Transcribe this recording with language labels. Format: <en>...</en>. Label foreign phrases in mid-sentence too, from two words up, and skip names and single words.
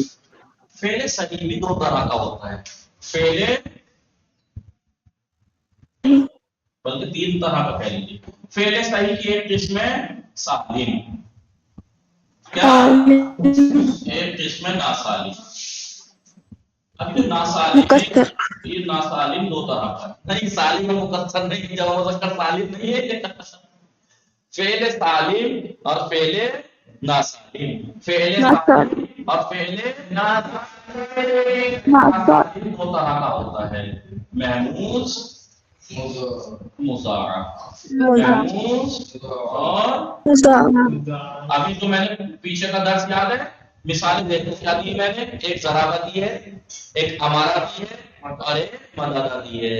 <ur>فعل صحیح بھی دو طرح کا ہوتا ہے، فعل بلکہ تین طرح کا کہہ لیجیے. فعل صحیح کی ایک قسم ہے سالم، کیا، ایک قسم ہے ناسالم. اب یہ ناسالم مقصر یہ ناسالم دو طرح کا ہے. نہیں سالم مقصر نہیں جب مذکر سالم نہیں ہے. فعل سالم اور فعل ناسالم. فعل ناسالم. سالم اور فعل ناسالم. ناسالم دو طرح کا ہوتا ہے. محموز مضاعف. مضاعف. محموز اور مضاعف. ابھی تو میں نے پیچھے کا درس یاد ہے. مثالیں دیکھو کیا دی میں نے. ایک ضرابہ دی ہے, ایک امارہ دی ہے اور ایک مددہ دی ہے.</ur>